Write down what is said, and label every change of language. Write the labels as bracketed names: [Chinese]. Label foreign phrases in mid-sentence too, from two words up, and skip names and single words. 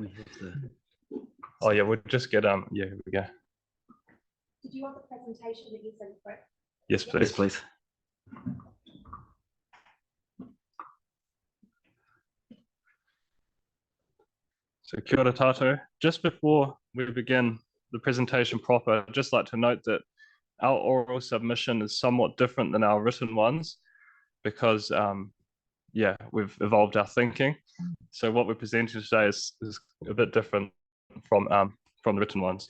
[English] Oh yeah, we'll just get yeah, here we go. Did you want the presentation that you sent for it? Yes, please. Yes, please. [Māori] So kia ora tātou. [English] Just before we begin the presentation proper, I'd just like to note that our oral submission is somewhat different than our written ones because yeah, we've evolved our thinking. So what we're presenting today is a bit different from the written ones.